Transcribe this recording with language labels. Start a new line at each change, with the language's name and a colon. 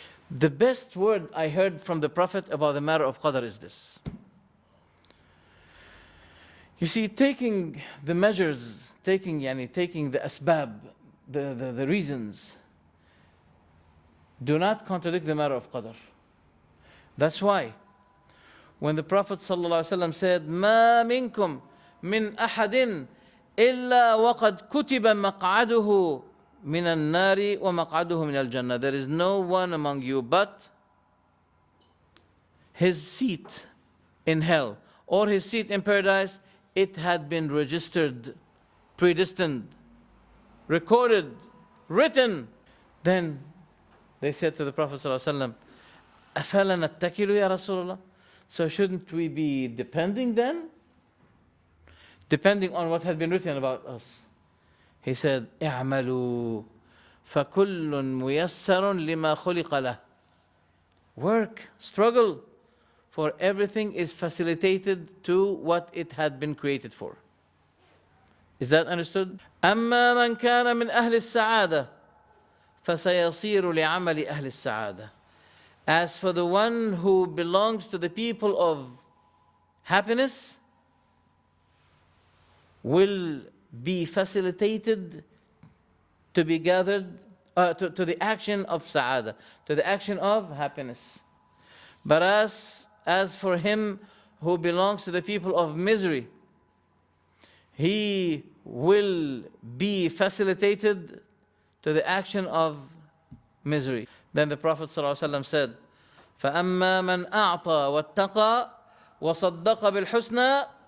English: The best word I heard from the Prophet about the matter of qadar is this. You see, taking the measures, taking the asbab, the reasons, do not contradict the matter of qadar. That's why when the Prophet ﷺ said,
Arabic: مَا مِنْكُمْ مِنْ أَحَدٍ إِلَّا وَقَدْ كُتِبَ مَقْعَدُهُ مِنَ النَّارِ وَمَقْعَدُهُ مِنَ الْجَنَّةِ.
English: There is no one among you but his seat in hell or his seat in paradise, it had been registered, predestined, recorded, written. Then they said to the Prophet ﷺ,
Arabic: أَفَلَا نَتَّكِلُ يَا رَسُولَ اللَّهِ.
English: So shouldn't we be depending then? Depending on what had been written about us. He said,
Arabic: اعملوا فكل ميسر لما خلق له.
English: Work, struggle, for everything is facilitated to what it had been created for. Is that understood?
Arabic: أما من كان من أهل السعادة فسيصير لعمل أهل السعادة.
English: As for the one who belongs to the people of happiness, will be facilitated to be gathered to the action of sa'ada, to the action of happiness. But as for him who belongs to the people of misery, he will be facilitated to the action of misery. Then the Prophet ﷺ said,
Arabic: فَأَمَّا مَنْ أَعْطَى وَاتَّقَى وَصَدَّقَ بِالْحُسْنَى.